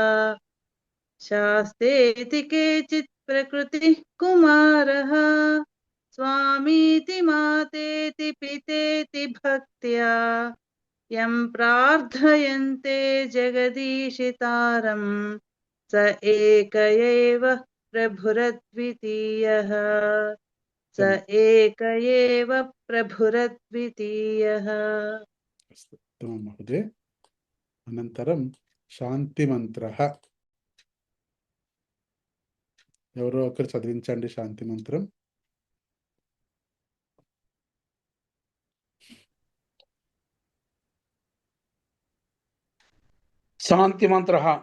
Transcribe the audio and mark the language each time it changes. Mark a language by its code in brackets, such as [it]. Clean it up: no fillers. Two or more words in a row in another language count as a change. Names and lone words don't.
[sa] शास्तेति केचित् प्रकृतिः कुमारः स्वामीति मातेति पितेति भक्त्या यं प्रार्थयन्ते जगदीशितारं स एक एव प्रभुरद्वितीयः स एक एव प्रभुरद्वितीयः. అస్తు ఉత్తమం మహోదయ. అనంతరం శాంతి మంత్ర. [te] ఎవరో ఒకరు చదివించండి శాంతి మంత్రం. శాంతి మంత్ర.